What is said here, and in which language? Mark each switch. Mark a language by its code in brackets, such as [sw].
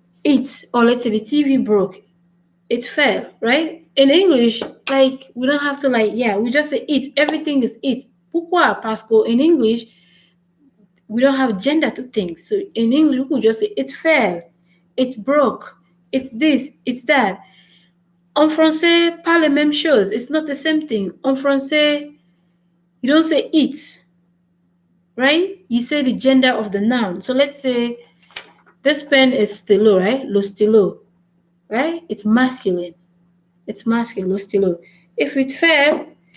[en] It, or let's say the TV broke. It fell, right? In English, like we don't have to we just say it. Everything is it. [fr] Pourquoi? Parce que [en] in English, we don't have gender to things. So in English, we could just say it fell, it broke, it's this, it's that. [fr] En français, pas les mêmes choses. [en] It's not the same thing. [fr] En français, [en] you don't say it, right? You say the gender of the noun. So let's say this pen is stylo, right? Lo stylo, right? It's masculine. It's masculine, lo stylo. If it fell,